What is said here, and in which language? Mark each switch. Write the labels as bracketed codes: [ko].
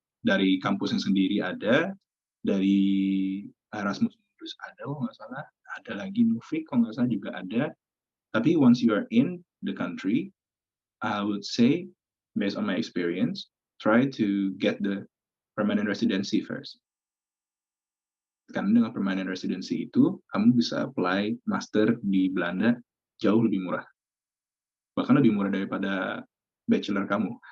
[id] Dari kampusnya sendiri ada, dari Erasmus Mundus ada kalau nggak salah, ada lagi Nufik kalau nggak salah juga ada. [en] Tapi once you are in the country, I would say, based on my experience, try to get the permanent residency first. [id] Karena dengan permanent residency itu, kamu bisa apply master di Belanda jauh lebih murah. Bahkan lebih murah daripada bachelor kamu.